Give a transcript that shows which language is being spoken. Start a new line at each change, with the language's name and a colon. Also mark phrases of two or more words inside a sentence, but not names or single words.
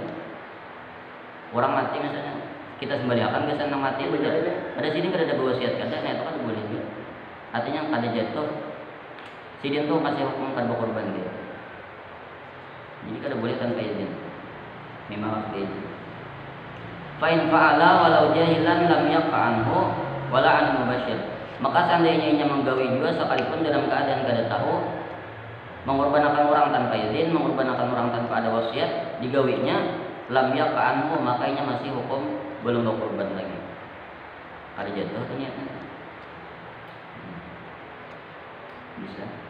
Banjar: Orang mati misalnya kita sembelihkan gasan yang mati betul. Pada sini kada ada wasiat kada, nah itu kada boleh juga. Artinya kada jatuh sidin tuh masih hukum kada berkorban dia. Jadi kada boleh tanpa izin. Memang harus izin.
Arabic: فإن فعل ولو جاهلا لم يقع عنه ولا عن مباشر.
Banjar: Maka seandainya ia menggawi juga sekalipun dalam keadaan kada tahu, mengorbankan orang tanpa izin, mengorbankan orang tanpa ada wasiat, digawinya
Arabic: لم يقع عنه,
Banjar: maka ia masih hukum belum berkorban lagi. Kada jatuh ternyata. Bisa.